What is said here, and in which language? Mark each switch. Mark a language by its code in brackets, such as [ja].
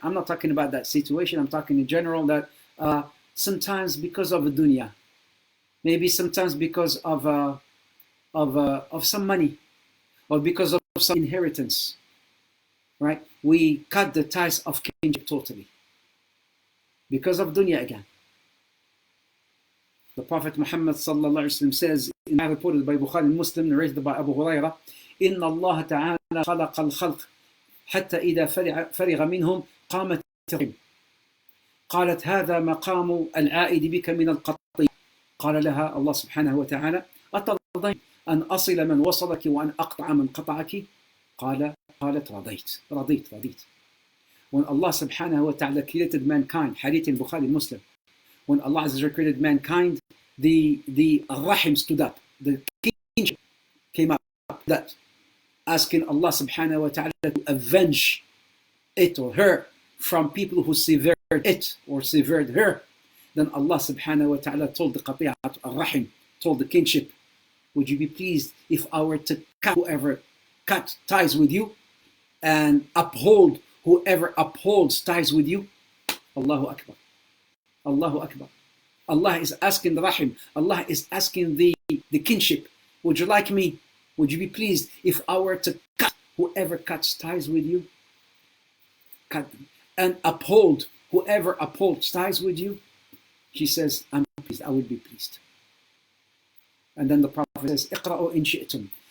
[en] I'm not talking about that situation. I'm talking in general that sometimes because of a dunya, maybe sometimes because of some money, or because of some inheritance, right? We cut the ties of kinship totally because of dunya again. The Prophet Muhammad sallallahu alaihi wasallam says, reported by Bukhari and Muslim, narrated by Abu Hurairah, [ar] إن الله تعالى خلق الخلق حتى إذا فرغ منهم قامت الرحم قالت هذا مقام العائد بك من القطيع قال لها الله سبحانه وتعالى أترضين أن أصل من وصلك وأن أقطع من قطعك قالت رضيت. [en] When Allah subhanahu wa ta'ala created mankind, hadith in Bukhari and Muslim, when Allah created mankind, the rahim stood up, the kinship came up, that asking Allah subhanahu wa ta'ala to avenge it or her from people who severed it or severed her. Then Allah subhanahu wa ta'ala told the qati'at al-rahim, told the kinship, would you be pleased if I were to cut ties with you and uphold whoever upholds ties with you? Allahu Akbar. Allahu Akbar. Allah is asking the rahim, Allah is asking the kinship, would you like me? Would you be pleased if I were to cut whoever cuts ties with you? Cut them. and uphold, whoever upholds ties with you, she says, I'm pleased, I would be pleased. And then the Prophet says, [ar] اقرأوا إن شئتم